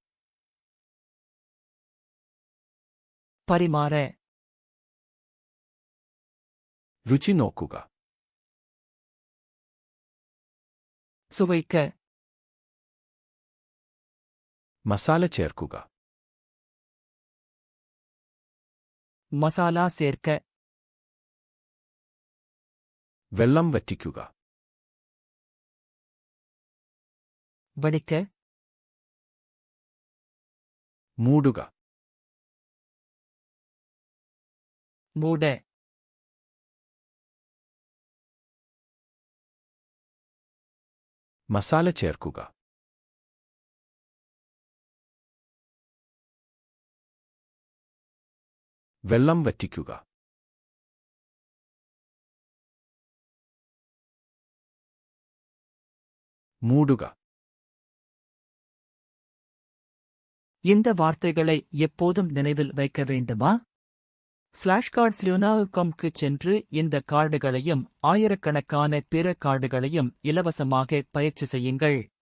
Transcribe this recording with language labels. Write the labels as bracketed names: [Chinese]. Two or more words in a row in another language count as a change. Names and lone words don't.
[Tamil] பரிமாற. [Malayalam] രുചി നോക്കുക. [Tamil] சுவைக்க. [Malayalam] മസാല ചേർക്കുക. [Tamil] மசாலா சேர்க்க. [Malayalam] വെള്ളം വറ്റിക്കുക. [Tamil] வடிக்க. [Malayalam] മൂടുക. [Tamil] மூட. [Malayalam] മസാല ചേർക്കുക. വെള്ളം വറ്റിക്കുക. മൂടുക. [Tamil] இந்த வார்த்தைகளை எப்போதும் நினைவில் வைக்க வேண்டுமா? ஃபிளாஷ்கார்ட்ஸ் லுனா.comக்கு சென்று இந்த கார்டுகளையும் ஆயிரக்கணக்கான பிற கார்டுகளையும் இலவசமாக பயிற்சி செய்யுங்கள்.